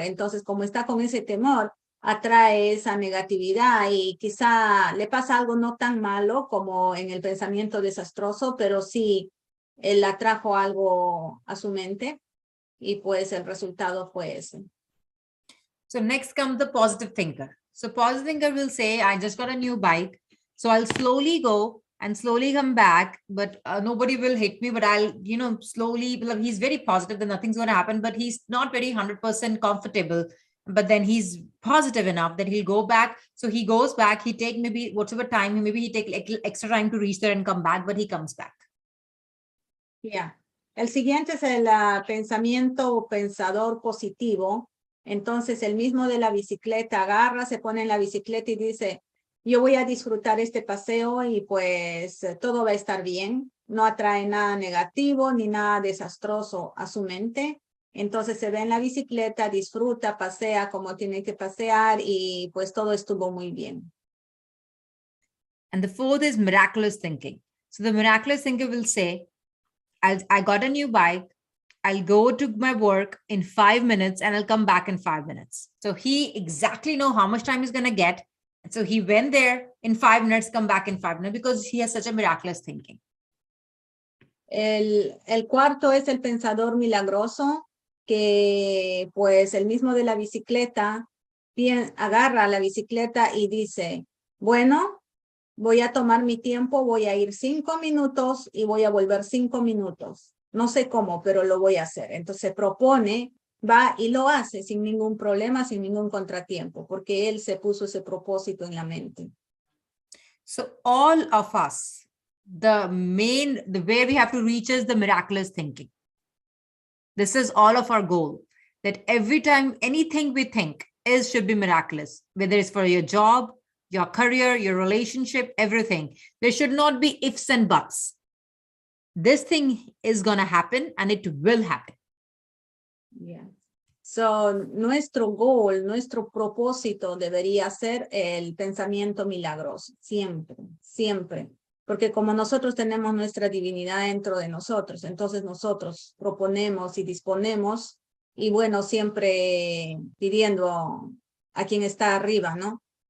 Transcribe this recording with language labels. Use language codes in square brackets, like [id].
[es] Entonces, como está con ese temor, atrae esa negatividad y quizá le pasa algo no tan malo como en el pensamiento desastroso, pero sí él atrajo algo a su mente y pues el resultado fue ese. [en] So next comes the positive thinker. So positive thinker will say, I just got a new bike. So I'll slowly go and slowly come back, but nobody will hit me, but I'll, slowly, he's very positive that nothing's going to happen, but he's not very 100% comfortable. But then he's positive enough that he'll go back. So he goes back, he take maybe whatever time, maybe he take like extra time to reach there and come back, but he comes back. Yeah. [es] El siguiente es el pensamiento o pensador positivo. Entonces el mismo de la bicicleta agarra, se pone en la bicicleta y dice, yo voy a disfrutar este paseo y pues todo va a estar bien. No atrae nada negativo ni nada desastroso a su mente. Entonces se ve en la bicicleta, disfruta, pasea como tiene que pasear y pues todo estuvo muy bien. [en] And the fourth is miraculous thinking. So the miraculous thinker will say, I got a new bike. I'll go to my work in 5 minutes and I'll come back in 5 minutes. So he exactly know how much time he's going to get. And so he went there in 5 minutes, come back in 5 minutes because he has such a miraculous thinking. [es] El cuarto es el pensador milagroso, que pues el mismo de la bicicleta agarra la bicicleta y dice, bueno, voy a tomar mi tiempo, voy a ir 5 minutos y voy a volver 5 minutos. No sé cómo, pero lo voy a hacer. Entonces propone, va y lo hace sin ningún problema, sin ningún contratiempo, porque él se puso ese propósito en la mente. [en] So all of us, the way we have to reach is the miraculous thinking. This is all of our goal, that every time anything we think should be miraculous, whether it's for your job, your career, your relationship, everything. There should not be ifs and buts. This thing is going to happen and it will happen. Yeah. [es] So, nuestro [en] goal, [es] nuestro propósito debería ser el pensamiento milagroso, siempre, siempre. Porque como nosotros tenemos nuestra divinidad dentro de nosotros, entonces nosotros proponemos y disponemos, y bueno, siempre pidiendo a quien está arriba, ¿no?